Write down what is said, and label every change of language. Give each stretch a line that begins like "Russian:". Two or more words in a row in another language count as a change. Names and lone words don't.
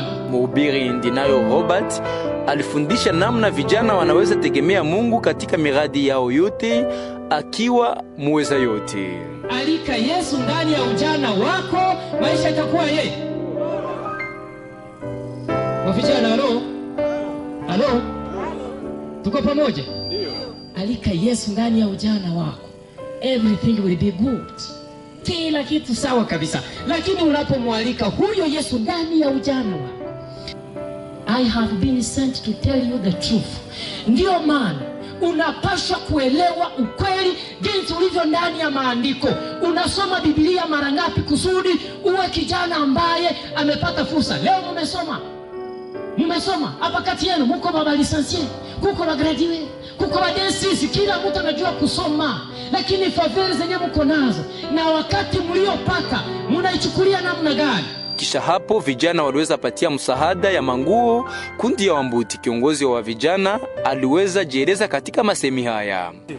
Swahili: Mhubiri Ndinayo Robert alifundisha namna vijana wanaweza tegemea Mungu katika miradi yao yote, akiwa muweza yote. Alika Yesu ndani ya ujana wako, maisha itakuwa yeye. Wafijana, halo, tuko pamoja? Alika Yesu ndani ya ujana wako,
English: everything will be good,
Swahili: kila kitu sawa kabisa. Lakini unapomwalika huyo Yesu ndani ya ujana wako,
English: I have been sent to tell you the truth.
Swahili: Ndio maana unapaswa kuelewa ukweli jinsi ulivyo ndani ya maandiko. Unasoma Biblia mara ngapi kusudi uwe kijana ambaye amepata fursa? Leo mmesoma hapa kati yenu, mko baba lisensie, kuko ba graduate, kuko ba densisi, kila mtu anajua kusoma, lakini favela zenye mko nazo na wakati mliopata mnaichukulia namna gani? Kisha hapo vijana waliweza patia msaada ya manguo kundi ya Wambuti. Kiongozi wa vijana aliweza jieleza katika masemi haya.